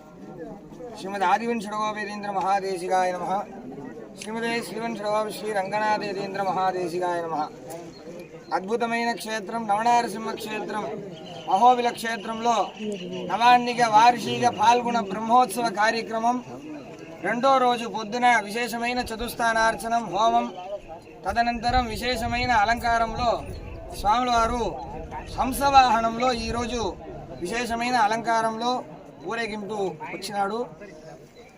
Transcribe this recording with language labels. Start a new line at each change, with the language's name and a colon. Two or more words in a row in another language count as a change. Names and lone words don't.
Sanskrit: श्रीमद् आदिवंशडगोपेन्द्र महादेशिकाय नमः। श्रीमदे श्रीवंशडगोप श्री रंगनाथेन्द्र महादेशिकाय नमः।
Telugu: అద్భుతమైన క్షేత్రం నవనారసింహ క్షేత్రం అహోబిల క్షేత్రంలో నవాన్నిక వార్షిక పాల్గొన బ్రహ్మోత్సవ కార్యక్రమం రెండో రోజు పొద్దున విశేషమైన చతుస్థానార్చనం హోమం తదనంతరం విశేషమైన అలంకారంలో స్వామివారు హంసవాహనంలో ఈరోజు విశేషమైన అలంకారంలో ఊరేగింపు వచ్చినాడు.